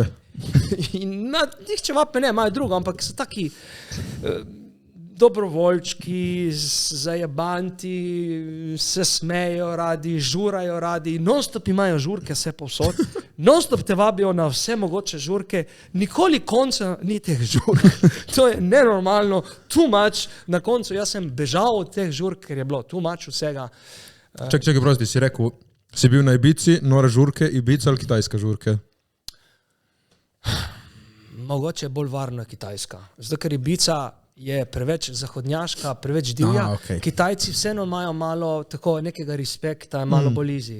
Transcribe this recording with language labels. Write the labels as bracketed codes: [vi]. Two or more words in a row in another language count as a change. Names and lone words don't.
[sl] Njih čevape ne, imajo drugo, ampak so taki dobrovoljčki, zajebanti, se smejo radi, žurajo radi, non-stop imajo žurke vse povsod, non-stop te vabijo na vse mogoče žurke, nikoli konca ni teh žurk. To je nenormalno, [en] too much. [sl] Na koncu jaz sem bežal od teh žurk, ker je bilo [en] too much [sl] vsega. Čakaj, prosti, si rekel, si bil na Ibici, nore žurke, Ibica ali kitajske žurke? Mogoče bolj varna Kitajska. Zato, ker Ibica je preveč zahodnjaška, preveč divja. okej. Kitajci vseeno imajo malo tako nekega respekta, malo bolj easy.